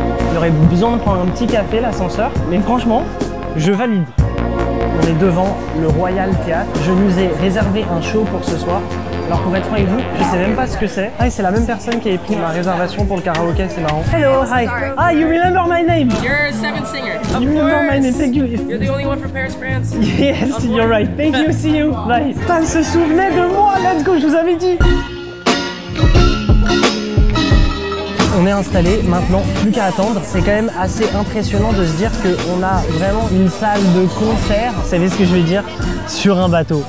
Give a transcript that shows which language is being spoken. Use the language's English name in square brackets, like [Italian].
[French] Il aurait besoin de prendre un petit café, l'ascenseur. Mais franchement, je valide. On est devant le Royal Theatre. Je nous ai réservé un show pour ce soir. Alors pour être franc avec vous, je sais même pas ce que c'est. Ah, c'est la même personne qui avait pris ma réservation pour le karaoké, c'est marrant. [English] Hello, hi. Ah, you remember my name? You're a seventh singer. Of You remember my name, thank you. You're the only one from Paris, France. Yes, you're right. Thank you, see you. Bye. [French] Putain, elle se souvenait de moi, [English] let's go, [French] je vous avais dit. On est installé, maintenant plus qu'à attendre. C'est quand même assez impressionnant de se dire qu'on a vraiment une salle de concert, vous savez ce que je veux dire, sur un bateau.